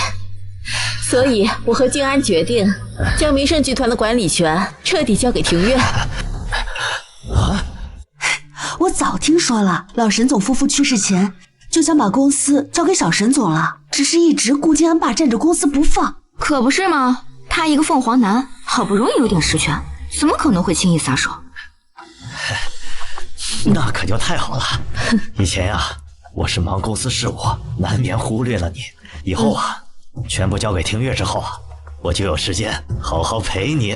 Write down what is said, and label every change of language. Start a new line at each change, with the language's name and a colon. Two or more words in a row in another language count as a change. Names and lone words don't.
Chinese: 所以我和靜安決定將明盛集團的管理權徹底交給庭月。我早聽說了，老沈總夫婦去世前就想把公司交給小沈總了，只是一直顧靜安霸佔着公司不放。可不是嗎？他一個鳳凰男，好不容易有點實權，怎麼可能會輕易撒手？那可就太好了。以前呀，我是忙公司事务，难免忽略了你。以后啊，全部交给听月之后啊，我就有时间好好陪你。